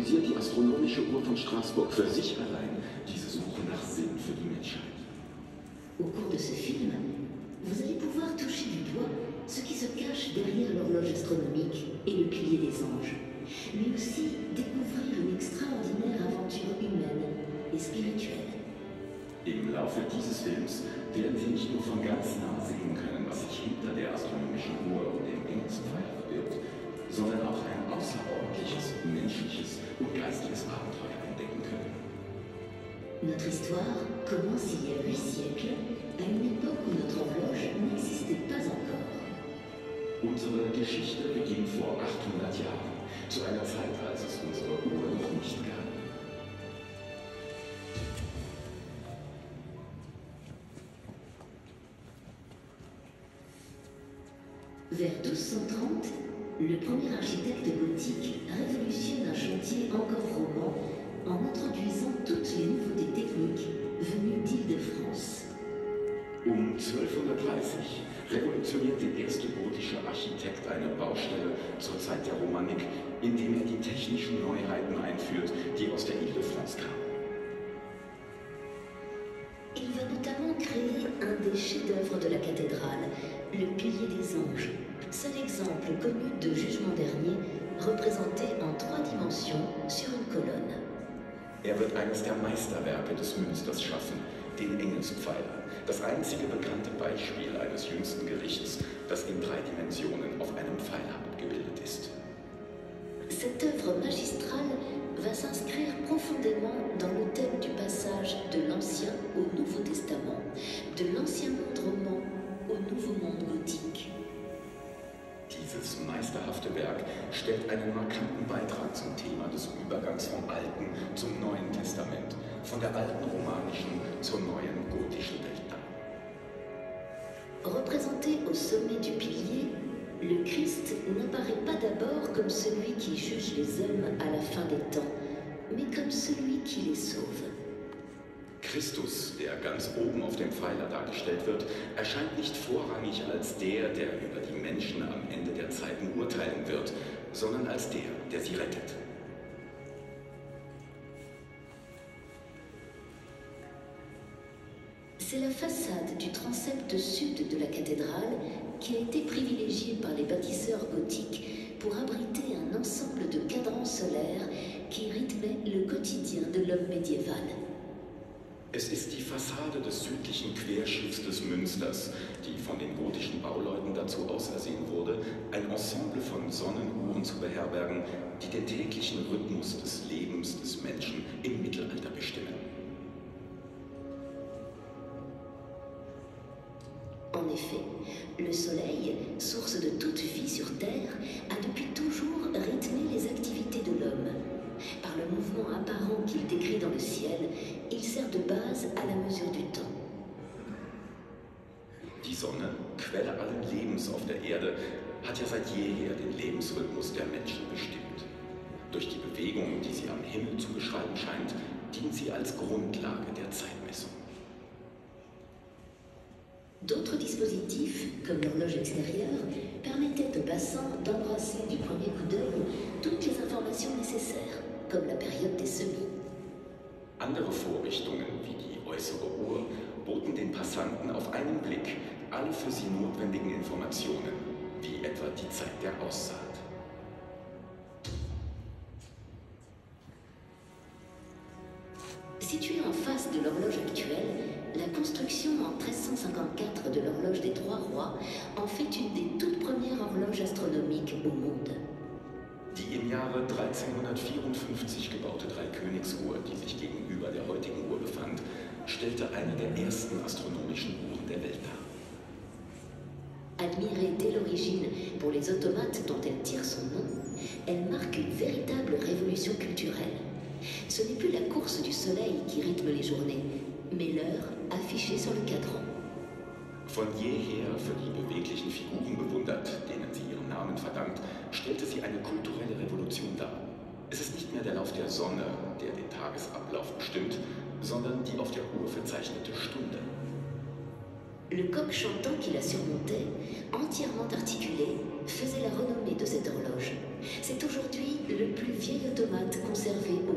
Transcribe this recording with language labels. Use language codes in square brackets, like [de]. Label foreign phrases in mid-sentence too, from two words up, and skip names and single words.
[de] symbolisiert die astronomische Uhr von Straßburg für sich allein diese Suche nach Sinn für die Menschheit. [fr] Au cours de ce film, vous allez pouvoir toucher du doigt ce qui se cache derrière l'horloge astronomique et le pilier des anges, mais aussi découvrir une extraordinaire aventure humaine et spirituelle. [de] Im Laufe dieses Films werden Sie nicht nur von ganz nah sehen können, was sich hinter der astronomischen Uhr und dem Engelspfeiler verbirgt, sondern auch ein außerordentliches, menschliches und geistiges Abenteuer entdecken können. [fr] Notre histoire commence il y a 8 siècles, à une époque où notre horloge n'existait pas encore. [de] Unsere Geschichte beginnt vor 800 Jahren, zu einer Zeit, als es unsere Uhr noch nicht gab. [fr] Vers 1230, le premier architecte gothique révolutionne un chantier encore roman en introduisant toutes les nouveautés techniques venues d'Île-de-France. [de] Um 1230 revolutioniert der erste gotische Architekt eine Baustelle zur Zeit der Romanik, indem er die technischen Neuheiten einführt, die aus der Île-de-France kamen. [fr] Il va notamment créer un des chefs-d'œuvre de la cathédrale, le pilier des anges, seul exemple connu de Jugement dernier, représenté en 3 dimensions sur une colonne. [de] Er wird eines der Meisterwerke des Münsters schaffen, den Engelspfeiler, das einzige bekannte Beispiel eines jüngsten Gerichts, das in 3 Dimensionen auf einem Pfeiler abgebildet ist. [fr] Cette œuvre magistrale va s'inscrire profondément dans le thème du passage de l'Ancien au Nouveau Testament, de l'Ancien Monde roman au Nouveau Monde gothique. [de] Dieses meisterhafte Werk stellt einen markanten Beitrag zum Thema des Übergangs vom Alten zum Neuen Testament, von der alten romanischen zur neuen gotischen Welt dar. [fr] Représenté au sommet du pilier, le Christ n'apparaît pas d'abord comme celui qui juge les hommes à la fin des temps, mais comme celui qui les sauve. [de] Christus, der ganz oben auf dem Pfeiler dargestellt wird, erscheint nicht vorrangig als der über die Menschen am Ende der Zeiten urteilen wird, sondern als der sie rettet. [fr] C'est la façade du transept sud de la cathédrale qui a été privilégiée par les bâtisseurs gothiques pour abriter un ensemble de cadrans solaires qui rythmaient le quotidien de l'homme médiéval. [de] Es ist die Fassade des südlichen Querschiffs des Münsters, die von den gotischen Bauleuten dazu ausersehen wurde, ein Ensemble von Sonnenuhren zu beherbergen, die den täglichen Rhythmus des Lebens des Menschen im Mittelalter bestimmen. [fr] En effet, le Soleil, source de toute vie sur Terre, a depuis toujours rythmé les activités de l'homme. Par le mouvement apparent qu'il décrit dans le ciel, il sert de base à la mesure du temps. [de] Die Sonne, Quelle allen Lebens auf der Erde, hat ja seit jeher den Lebensrhythmus der Menschen bestimmt. Durch die Bewegung, die sie am Himmel zu beschreiben scheint, dient sie als Grundlage der Zeitmessung. [fr] D'autres dispositifs, comme l'horloge extérieure, permettaient aux passants d'embrasser du premier coup d'œil toutes les informations nécessaires, comme la période des semis. [de] Andere Vorrichtungen, wie die äußere Uhr, boten den Passanten auf einen Blick alle für sie notwendigen Informationen, wie etwa die Zeit der Aussaat. [fr] Située en face de l'horloge actuelle, la construction en 1354 de l'horloge des Trois Rois en fait une des toutes premières horloges astronomiques au monde. [de] Die im Jahre 1354 gebaute Dreikönigsuhr, die sich gegenüber der heutigen Uhr befand, stellte eine der ersten astronomischen Uhren der Welt dar. [fr] Admirée dès l'origine pour les automates dont elle tire son nom, elle marque une véritable révolution culturelle. Ce n'est plus la course du soleil qui rythme les journées, mais l'heure affichée sur le cadran. [de] Von jeher für die beweglichen Figuren bewundert, denen sie ihren Namen verdankt, stellte sie eine kulturelle Revolution dar. Es ist nicht mehr der Lauf der Sonne, der den Tagesablauf bestimmt, sondern die auf der Uhr verzeichnete Stunde. [fr] Le coq chantant qui la surmontait, entièrement articulé, faisait la renommée de cette horloge. C'est aujourd'hui le plus vieil automate conservé